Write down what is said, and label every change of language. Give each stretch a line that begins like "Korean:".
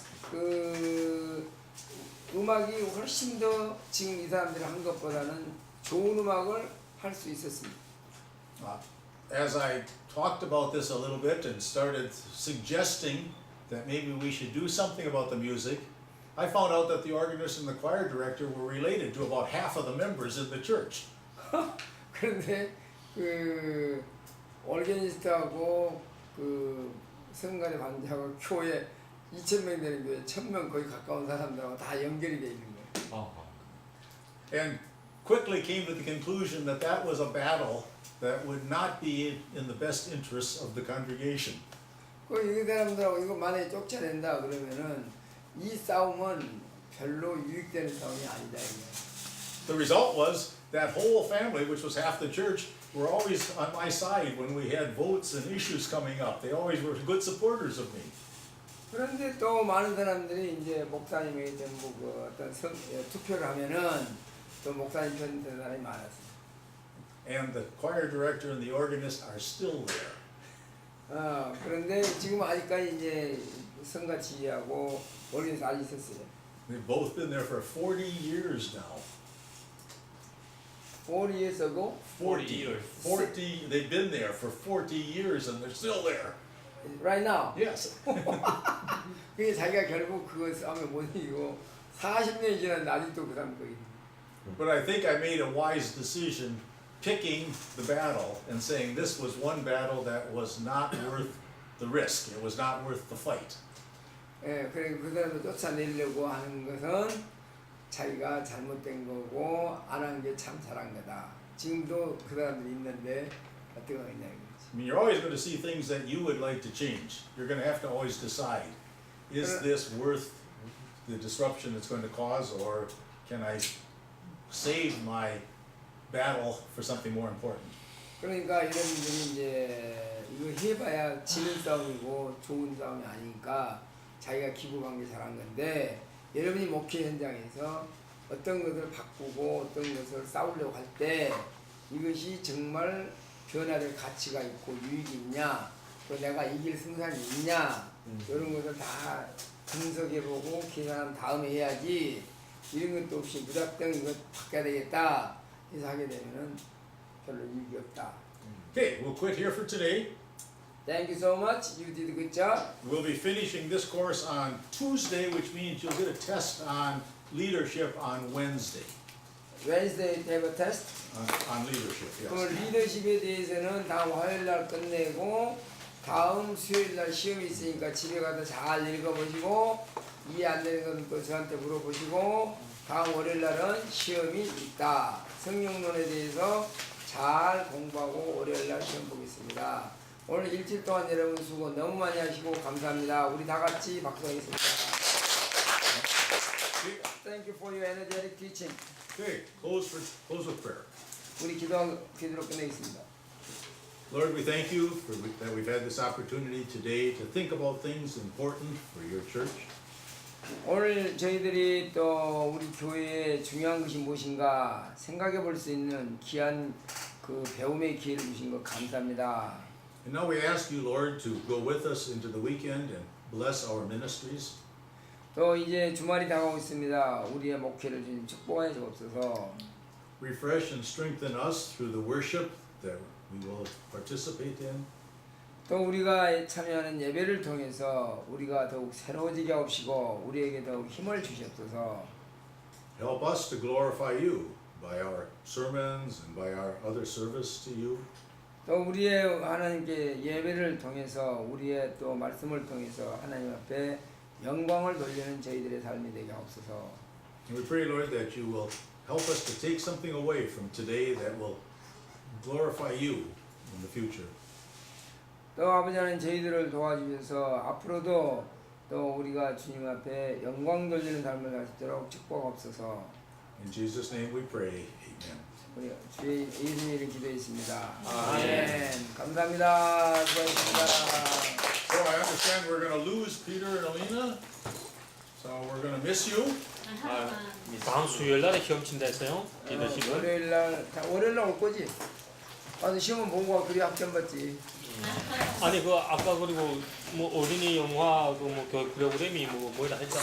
Korean: 그 음악이 훨씬 더 지금 이 사람들이 한 것보다는 좋은 음악을 할 수 있었습니다.
English: As I talked about this a little bit and started suggesting that maybe we should do something about the music, I found out that the organist and the choir director were related to about half of the members in the church.
Korean: 그런데 그 오르게니스트하고 그 성가대 반주하고 교회 2,000명 되는 교회 1,000명 거의 가까운 사람들하고 다 연결이 돼 있는 거예요.
English: And quickly came to the conclusion that that was a battle that would not be in the best interests of the congregation.
Korean: 그 사람들하고 이거 만약에 쫓아낸다 그러면은 이 싸움은 별로 유익되는 싸움이 아니다 이거예요.
English: The result was that whole family, which was half the church, were always on my side when we had votes and issues coming up. They always were good supporters of me.
Korean: 그런데 또 많은 사람들이 이제 목사님에게 전부 그 어떤 투표를 하면은 또 목사님 편 되는 사람이 많았어요.
English: And the choir director and the organist are still there.
Korean: 그런데 지금 아직까지 이제 성가 지휘하고 원리에서 아직 있었어요.
English: They've both been there for 40 years now. 40 years ago, 40 years. 40, they've been there for 40 years and they're still there. right now. Yes.
Korean: 그게 자기가 결국 그거 싸움에 못 이기고 40년이 지났는데 아직도 그 사람 거기.
English: But I think I made a wise decision picking the battle and saying this was one battle that was not worth the risk. It was not worth the fight.
Korean: 예, 그래 그 사람을 쫓아내려고 하는 것은 자기가 잘못된 거고 안 한 게 참 잘한 거다. 지금도 그 사람들이 있는데 어떻게 하냐 이거지.
English: I mean, you're always going to see things that you would like to change. You're going to have to always decide, is this worth the disruption it's going to cause, or can I save my battle for something more important?
Korean: 그러니까 이런 분들이 이제 이거 해봐야 지는 싸움이고 좋은 싸움이 아니니까 자기가 기부한 게 잘한 건데 여러분이 목회 현장에서 어떤 것을 바꾸고 어떤 것을 싸우려고 할 때 이것이 정말 변화될 가치가 있고 유익이 있냐 또 내가 이길 승산이 있냐 이런 것을 다 분석해보고 계산한 다음에 해야지 이런 것도 없이 무작정 이거 바꿔야 되겠다 해서 하게 되면은 별로 유익이 없다.
English: Okay, we'll quit here for today. Thank you so much. You did a good job. We'll be finishing this course on Tuesday, which means you'll get a test on leadership on Wednesday. Wednesday have a test. On leadership, 그 yes.
Korean: 리더십에 대해서는 다음 화요일 날 끝내고 다음 수요일 날 시험이 있으니까 집에 가서 잘 읽어보시고 이해 안 되는 건 또 저한테 물어보시고 다음 월요일 날은 시험이 있다. 성령론에 대해서 잘 공부하고 월요일 날 시험 보겠습니다. 오늘 일주일 동안 여러분 수고 너무 많이 하시고 감사합니다. 우리 다 같이 박수하겠습니다.
English: Thank you for your energetic teaching. Okay, close with prayer.
Korean: 우리 기도로 끝내겠습니다.
English: Lord, we thank you that we've had this opportunity today to think about things important for your church.
Korean: 오늘 저희들이 또 우리 교회에 중요한 것이 무엇인가 생각해 볼 수 있는 귀한 그 배움의 기회를 주신 것 감사합니다.
English: And now we ask you, Lord, to go with us into the weekend and bless our ministries.
Korean: 또 이제 주말이 다가오고 있습니다. 우리의 목회를 주님 축복하여 주옵소서.
English: Refresh and strengthen us through the worship that we will participate in.
Korean: 또 우리가 참여하는 예배를 통해서 우리가 더욱 새로워지게 하옵시고 우리에게 더욱 힘을 주시옵소서.
English: Help us to glorify you by our sermons and by our other service to you.
Korean: 또 우리의 하나님께 예배를 통해서 우리의 또 말씀을 통해서 하나님 앞에 영광을 돌리는 저희들의 삶이 되게 하옵소서.
English: And we pray, Lord, that you will help us to take something away from today that will glorify you in the future.
Korean: 또 아버지 하나님 저희들을 도와주셔서 앞으로도 또 우리가 주님 앞에 영광 돌리는 삶을 갈 수 있도록 축복하옵소서.
English: In Jesus' name we pray. Amen.
Korean: 우리 주의 예수님의 이름 기도했습니다. 아멘. 감사합니다. 수고하셨습니다.
English: So I understand we're going to lose Peter and Alina. So we're going to miss you.
Korean: 다음 수요일 날에 시험 친다 했어요. 리더십은. 월요일 날 올 거지? 와서 시험은 보고 와. 그리 학점 받지. 아니 그 아까 그리고 뭐 어린이 영화 그뭐 프로그램이 뭐다 했잖아.